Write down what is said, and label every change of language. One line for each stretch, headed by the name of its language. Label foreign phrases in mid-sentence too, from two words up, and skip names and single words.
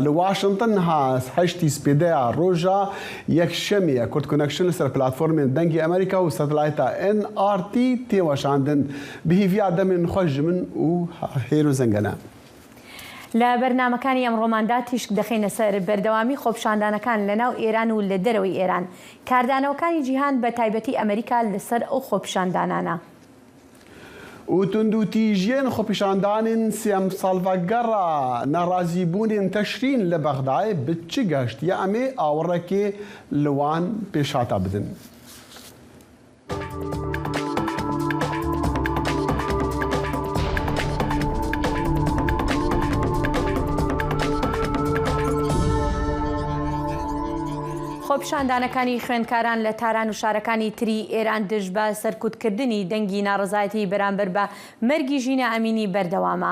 Kurdish: Li Washington ha heştî spêdeya roja yekşemê Kurd Connection li ser platformên dengê Amerîka û satelayta NRT tê weşandin. Bi hêviya demên xweş ji min û hêr û zengene.
Central Kurdish: لە بەرنامەکانی ئەمڕۆماندا تیشک دەخینە سەر بەردەوامی خۆپیشاندانەکان لەناو ئێران و لە دەرەوەی ئێران. کاردانەوەکانی جیهان بە تایبەتی ئەمریکا لەسەر ئەو خۆپیشاندانانە.
Kurdish: و تندوتیژیên xwepîşandanên sêm salvegera nerazîbûnên teşrîn li Bexdayê bi çi geştiye em ê awirekê li wan pêşhata bidin.
Central Kurdish: خۆپیشاندانەکانی خوێندکاران لە تاران و شارەکانی تری ئێران دژ بە سەرکوتکردنی دەنگی ناڕزایەتی بەرامبەر بە مەرگی ژینە ئەمینی بەردەوامە.